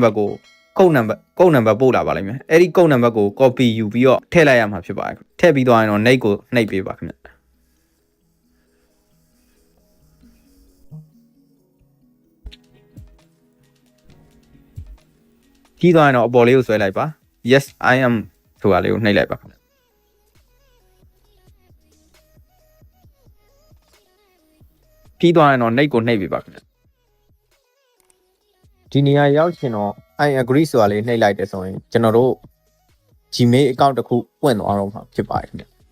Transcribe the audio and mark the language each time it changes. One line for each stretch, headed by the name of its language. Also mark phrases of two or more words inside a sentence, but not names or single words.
Burmese: ပါတ်ကိုကုတ်နံပါတ်ပို့လာပါလိမ့်မယ်အဲ့ဒီကုတ်နံပါတ်ကို copy ယူပြီးတော့ထည့်လိုက်ရမှာဖြစ်ပါတယ်ထည့်ပြီးသွားရင်တော့နှိပ်ကိုနှိပ်ပေးပါခင်ဗျကြီးသွားရင်တော့အပေါ်လေးကိုဆွဲလိုက်ပါ
English: yes I am
Burmese: ဆိုတာလေးကိုနှိပ်လိုက်ပါခင်ဗျ ပြီးသွားရင်တော့နှိပ်ကိုနှိပ်ပေးပါခင်ဗျဒီနေရာရောက်ရှင်တော့
English: I agree
Burmese: ဆိုတာလေးနှိပ်လိုက်တယ်ဆိုရင်ကျွန်တော်တို့ Gmail account တစ်ခုပွင့်သွားတော့မှာဖြစ်ပါတယ်ခင်ဗျ